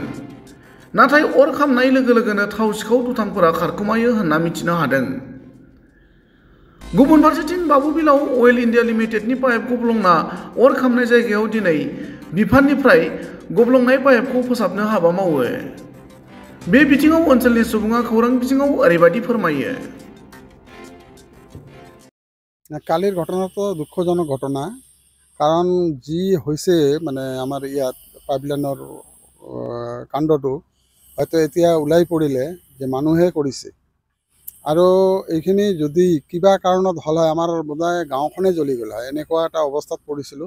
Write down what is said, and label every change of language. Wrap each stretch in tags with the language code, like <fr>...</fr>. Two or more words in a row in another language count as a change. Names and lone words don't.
<brx>नाथाय अर खामनाय लोगो लोगोनो थाव सिखाव दुथांफोरा खारखोमायो होनना मिथिनो हादों। गुबुन फारसेथिं बाबुबिलाव अइल इन्डिया लिमिटेडनि पाइप गब्लंना अर खामनाय जायगायाव दिनै बिफाननिफ्राय गब्लंनाय पाइपखौ फोसाबनो हाबा मावो। बे बिथिङाव ओनसोलनि सुबुङा खौरां बिजोङाव ओरैबायदि फोरमायो।</brx> <as>কালিৰ ঘটনাটো দুঃখজনক ঘটনা, কাৰণ যি হৈছে মানে আমাৰ ইয়াত পাইপলাইনৰ কাণ্ডটো হয়তো এতিয়া ওলাই পৰিলে যে মানুহে কৰিছে, আৰু এইখিনি যদি কিবা কাৰণত হ'ল হয় আমাৰ বোধহয় গাঁওখনেই জ্বলি গ'ল হয়, এনেকুৱা এটা অৱস্থাত পৰিছিলোঁ।</as>